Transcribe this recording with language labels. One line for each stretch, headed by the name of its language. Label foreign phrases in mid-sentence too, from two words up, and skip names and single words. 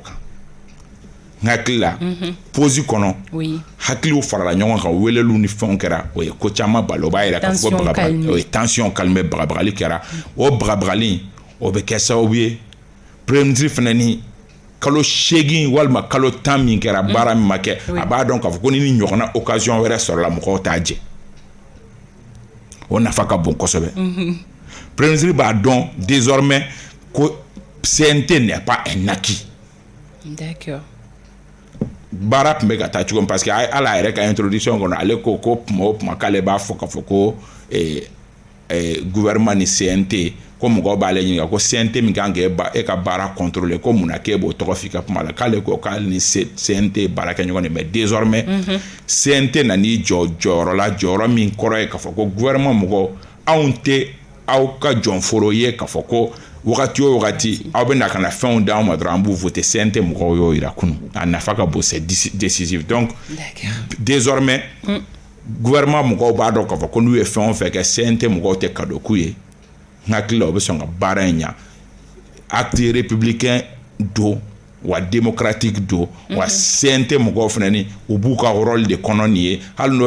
Bambara: kan n hakili la posi kɔnɔ hakiliw farala ɲɔgɔn kan weleliw ni fɛnw kɛra o ye ko caman bali o b'a yira k'a fɔ ko o ye tension calme bagabagali kɛra o bagabagali o bɛ kɛ sababu ye
French: premier ministre
Bambara: fana ni kalo 8 walima kalo 10 min kɛra baara min ma kɛ a b'a dɔn k'a fɔ ko ni ɲɔgɔnna occasion wɛrɛ sɔrɔla mɔgɔw t'a jɛ o nafa ka bon kosɛbɛ
French: premier ministre
Bambara: b'a dɔn désormais ko
French: CNT n'est pas un acquis. D'accord.
Bambara: Baara tun bɛ ka taa cogo min parce que ala yɛrɛ ka introduction kɔnɔ ale ko kuma o kuma k'ale b'a fɔ k'a fɔ ko gouvernement ni CNT ko mɔgɔw b'ale ɲininka ko CNT min kan k'e ka baara contrôler ko mun na k'e b'o tɔgɔ f'i ka kuma la k'ale ko k'ale ni CNT baara kɛ ɲɔgɔn de
French: mais désormais
Bambara: CNT nan'i jɔ jɔyɔrɔ la jɔyɔrɔ min kɔrɔ ye k'a fɔ ko gouvernement mɔgɔw anw tɛ aw ka jɔnforo ye k'a fɔ ko wagati o wagati aw bɛ na ka na fɛnw d'anw ma dɔrɔn an b'u voter CNT mɔgɔw y'o yira kunun a nafa ka bon
French: c'est décisif
Bambara: donc désormais gouvernement mɔgɔw b'a dɔn k'a fɔ ko n'u ye fɛn o fɛn kɛ CNT mɔgɔw tɛ cadeau k'u ye n hakili la o bɛ sɔn ka baara in ɲa
French: acte républicain
Bambara: do wa démocratique do wa CNT mɔgɔw fana ni u b'u ka rôle de kɔnɔ nin ye hali n'o